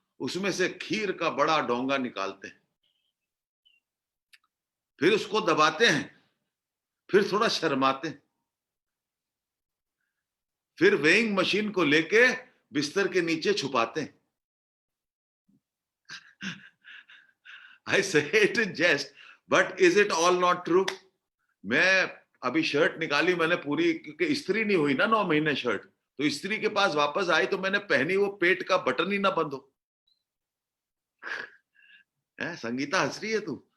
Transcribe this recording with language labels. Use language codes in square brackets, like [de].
[hi] उसमें से खीर का बड़ा डोंगा निकालते हैं, फिर उसको दबाते हैं, फिर थोड़ा शर्माते हैं, फिर वेइंग मशीन को लेके बिस्तर के नीचे छुपाते हैं। [en] I say it in jest, but is it all not true? [hi] मैं अभी शर्ट निकाली मैंने पूरी, क्योंकि इस्त्री नहीं हुई ना 9 महीने शर्ट, तो इस्त्री के पास वापस आई तो मैंने पहनी, वो पेट का बटन ही ना बंद हो। संगीता हंस रही है तू।